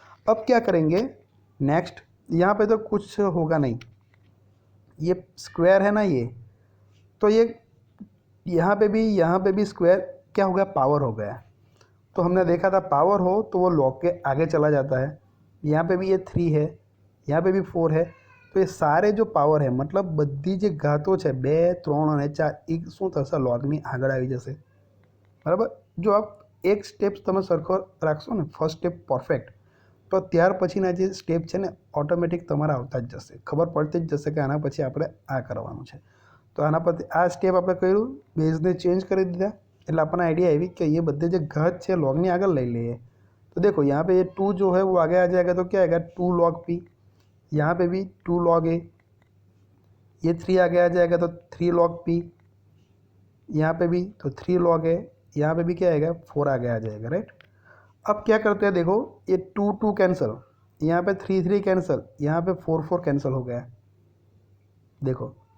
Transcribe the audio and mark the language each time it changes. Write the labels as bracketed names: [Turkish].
[Hindi] अब क्या करेंगे नेक्स्ट, यहाँ पे तो कुछ होगा नहीं, ये स्क्वायर है ना ये, तो ये यहाँ पे भी स्क्वायर क्या हो गया, पावर हो गया। तो हमने देखा था पावर हो तो वो लॉग के आगे चला जाता है, यहाँ पे भी ये 3 है, यहाँ पे भी 4 है, तो ये सारे जो पावर है, मतलब [Gujarati] બધી જે ઘાતો છે 2, 3 અને 4, એ શું થશે, લોગની આગળ આવી જશે, બરાબર। જો આપ એક સ્ટેપ તમે સરખો રાખશો ને, ફર્સ્ટ સ્ટેપ પરફેક્ટ, તો ત્યાર પછીના જે સ્ટેપ છે ને ઓટોમેટિક તમારા આવતા જ જશે, ખબર પડતી જ જશે કે આના પછી આપણે આ કરવાનું છે। તો આના પરથી આ સ્ટેપ આપણે કર્યું, બેઝને ચેન્જ કરી દીધા, એટલે આપણને આઈડિયા આવી [Hindi] कि ये बदले जो घात है लॉग ने आगे ले लिए। तो देखो यहाँ पे ये 2 जो है वो आगे आ जाएगा, तो क्या आएगा, 2 log p, यहाँ पे भी 2 log a, ये 3 आगे आ जाएगा तो 3 log p, यहाँ पे भी तो 3 log a, यहाँ पे भी क्या आएगा, 4 आगे आ जाएगा, राइट। अब क्या करते हैं, देखो ये 2 2 कैंसिल, यहाँ पे 3 3 कैंसिल, यहाँ पे 4 4 कैंसिल हो गया, देखो।